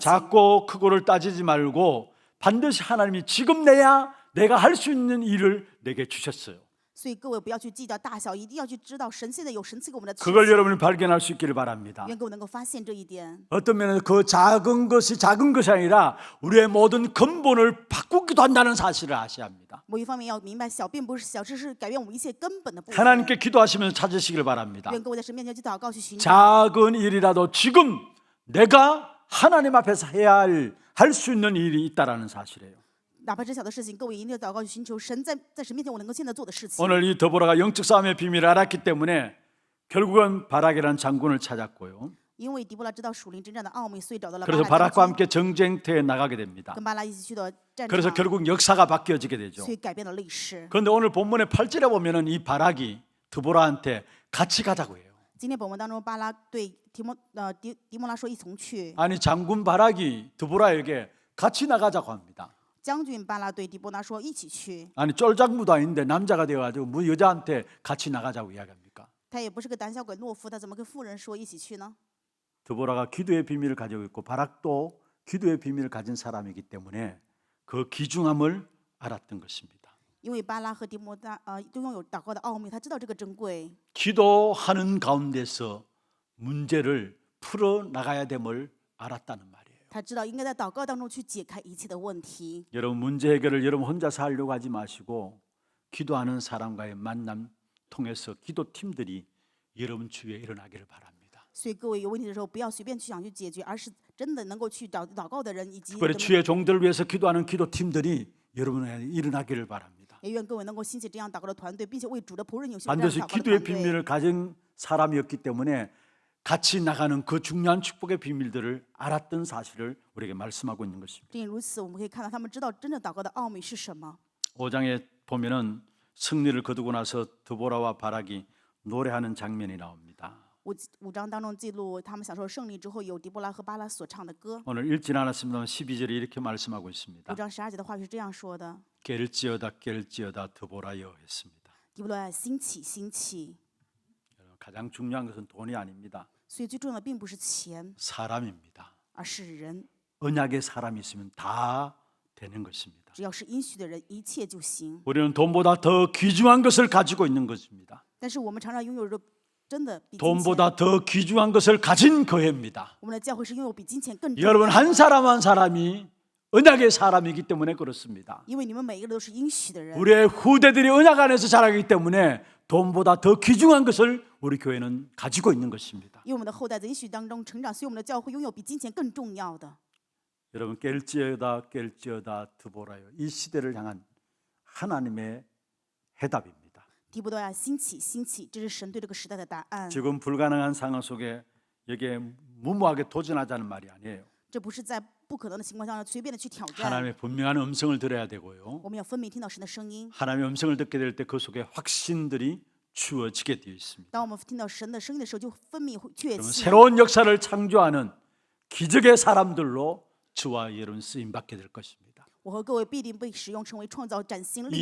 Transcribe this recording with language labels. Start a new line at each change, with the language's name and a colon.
Korean: 작고 크고를 따지지 말고 반드시 하나님이 지금 내가 할 수 있는 일을 내게 주셨어요.
Chinese: 所以各位不要去计较大小，一定要去知道神现在有神赐给我们的事
Korean: 그걸
Chinese: 情。
Korean: 여러분이 발견할 수 있기를 바랍니다.
Chinese: 愿各位能够发现这一点。
Korean: 어떤 면에서 그 작은 것이 아니라 우리의 모든 근본을 바꾸기도 한다는 사실을 아셔야 합니다.
Chinese: 某一方面要明白，小并不是小，这是改变我们一切根本的部分。
Korean: 하나님께 기도하시면서 찾으시길 바랍니다.
Chinese: 愿各位在神面前去祷告，去寻找。
Korean: 작은 일이라도 지금 내가 하나님 앞에서 해야 할 수 있는 일이 있다라는 사실이에요.
Chinese: 哪怕这小的事情，各位一定要祷告去寻求神在神面前我能够现在做的事情。
Korean: 오늘 이 더보라가 영적 싸움의 비밀을 알았기 때문에 결국은 바락이라는 장군을 찾았고요.
Chinese: 因为迪波拉知道属灵征战的奥秘，所以找到了巴
Korean: 그래서
Chinese: 拉
Korean: 바락과
Chinese: 将军，
Korean: 함께 정쟁터에 나가게 됩니다.
Chinese: 跟巴拉一起去到战
Korean: 그래서
Chinese: 场，
Korean: 결국 역사가 바뀌어지게 되죠.
Chinese: 所以改变了历史。
Korean: 그런데 오늘 본문의 8절에 보면은 이 바락이 드보라한테 같이 가자고 해요.
Chinese: 今天本文当中，巴拉对迪摩拉说一同去，
Korean: 아니 장군 바락이 드보라에게 같이 나가자고 합니다.
Chinese: 将军巴拉对迪波拉说一起去。
Korean: 아니 쫄장부도 아닌데 남자가 되어가지고 뭐 여자한테 같이 나가자고 이야기합니까?
Chinese: 他也不是个胆小鬼懦夫，他怎么跟妇人说一起去呢？
Korean: 드보라가 기도의 비밀을 가지고 있고 바락도 기도의 비밀을 가진 사람이기 때문에 그 귀중함을 알았던 것입니다.
Chinese: 因为巴拉和迪摩拉都拥有祷告的奥秘，他知道这个珍贵。
Korean: 기도하는 가운데서 문제를 풀어 나가야 됨을 알았다는 말이에요.
Chinese: 他知道应该在祷告当中去解开一切的问题。
Korean: 여러분 문제 해결을 여러분 혼자서 하려고 하지 마시고 기도하는 사람과의 만남 통해서 기도팀들이 여러분 주위에 일어나기를 바랍니다.
Chinese: 所以各位有问题的时候，不要随便去想去解决，而是真的能够去找祷告的人，以及
Korean: 특별히 주의 종들을 위해서 기도하는 기도팀들이 여러분에게 일어나기를 바랍니다.
Chinese: 也愿各位能够兴起这样祷告的团队，并且为主的仆人有这样祷
Korean: 반드시
Chinese: 告的
Korean: 기도의
Chinese: 团队。
Korean: 비밀을 가진 사람이었기 때문에 같이 나가는 그 중요한 축복의 비밀들을 알았던 사실을 우리에게 말씀하고 있는 것입니다.
Chinese: 正因如此，我们可以看到他们知道真正祷告的奥秘是什么。
Korean: 5장에 보면은 승리를 거두고 나서 드보라와 바락이 노래하는 장면이 나옵니다.
Chinese: 5章当中记录他们享受胜利之后，有迪波拉和巴拉所唱的歌。
Korean: 오늘 읽진 않았습니다만 12절에 이렇게 말씀하고 있습니다.
Chinese: 5章12节的话是这样说的：
Korean: 깰지어다 드보라여 했습니다.
Chinese: 迪波拉兴起，兴起。
Korean: 가장 중요한 것은 돈이 아닙니다.
Chinese: 所以最重要的并不是钱，
Korean: 사람입니다.
Chinese: 而是人。
Korean: 언약의 사람이 있으면 다 되는 것입니다.
Chinese: 只要是应许的人，一切就行。
Korean: 우리는 돈보다 더 귀중한 것을 가지고 있는 것입니다.
Chinese: 但是我们常常拥有着真的比金钱，
Korean: 돈보다 더 귀중한 것을 가진 교회입니다.
Chinese: 我们的教会是拥有比金钱更重要的。
Korean: 여러분 한 사람 한 사람이 언약의 사람이기 때문에 그렇습니다.
Chinese: 因为你们每一个人都是应许的人，
Korean: 우리의 후대들이 언약 안에서 자라기 때문에 돈보다 더 귀중한 것을 우리 교회는 가지고 있는 것입니다.
Chinese: 因为我们的后代在应许当中成长，所以我们的教会拥有比金钱更重要的。
Korean: 여러분 깰지어다 드보라요. 이 시대를 향한 하나님의 해답입니다.
Chinese: 迪波多亚兴起，兴起，这是神对这个时代的答案。
Korean: 지금 불가능한 상황 속에 여기에 무모하게 도전하자는 말이 아니에요.
Chinese: 这不是在不可能的情况下随便的去挑战，
Korean: 하나님의 분명한 음성을 들어야 되고요.
Chinese: 我们要分明听到神的声音。
Korean: 하나님의 음성을 듣게 될 때 그 속에 확신들이 주어지게 되어 있습니다.
Chinese: 当我们听到神的声音的时候，就分明会确
Korean: 그러면
Chinese: 信。
Korean: 새로운 역사를 창조하는 기적의 사람들로 주와 여러분 쓰임 받게 될 것입니다.
Chinese: 我和各位必定被使用成为创造崭新历